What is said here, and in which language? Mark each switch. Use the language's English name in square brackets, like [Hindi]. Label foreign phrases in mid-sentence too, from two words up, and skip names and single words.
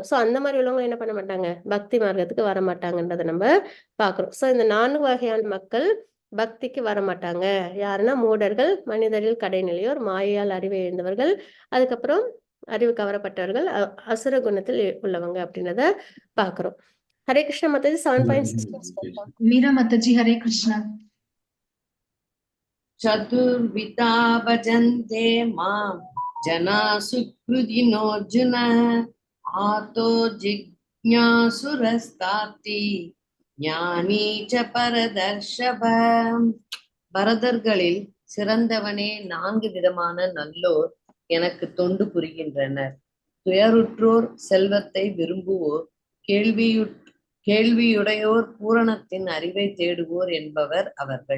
[Tamil] ஸோ அந்த மாரி உள்ளவங்க என்ன பண்ண மாட்டாங்க, பக்தி மார்க்கத்துக்கு வரமாட்டாங்கன்றத நம்ம பார்க்குறோம். ஸோ இந்த 4 வகையான மக்கள் பக்திக்கு வரமாட்டாங்க. யாருன்னா மூடர்கள், மனிதரில் கடைநிலையோர், மாயையால் அறிவை இழந்தவர்கள், அதுக்கப்புறம் அறிவு கவரப்பட்டவர்கள், அசுர குணத்தில் உள்ளவங்க அப்படின்றத பார்க்கிறோம். ஹரே கிருஷ்ண மாதாஜி 7.16 [Hindi] मीरा माताजी हरे कृष्णा। [Sanskrit] चतुर्विधा भजन्ते मां जना सुकृतिनोऽर्जुन आतो जिज्ञासुरस्ताति ज्ञानी च भरतर्षभ. [Tamil] பரதர்களில் சிறந்தவனே 4 விதமான நல்லோர் எனக்கு தொண்டு புரிகின்றனர். துயருற்றோர், செல்வத்தை விரும்புவோர், கேள்வியுடையோர், பூரணத்தின் அறிவை தேடுவோர் என்பவர் அவர்கள்.